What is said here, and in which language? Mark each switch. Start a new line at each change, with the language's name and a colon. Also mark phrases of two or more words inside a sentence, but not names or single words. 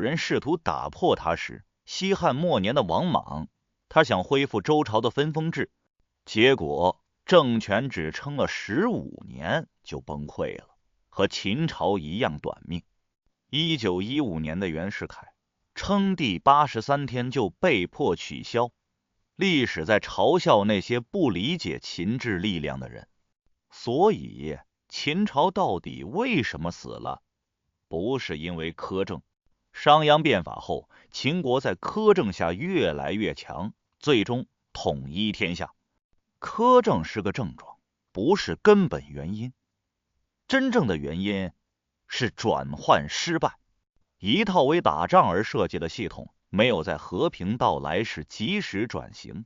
Chinese: 人試圖打破它時，西漢末年的王莽，他想恢復周朝的分封制，結果政權只撐了15年就崩潰了，和秦朝一樣短命。1915年的袁世凱称帝83天就被迫取消，歷史在嘲笑那些不理解秦制力量的人。所以秦朝到底为什麼死了？不是因為苛政。商鞅变法後，秦國在苛政下越來越強，最終統一天下。苛政是個症狀，不是根本原因。真正的原因是轉換失敗。一套為打仗而設計的系統，沒有在和平到來時及時轉型。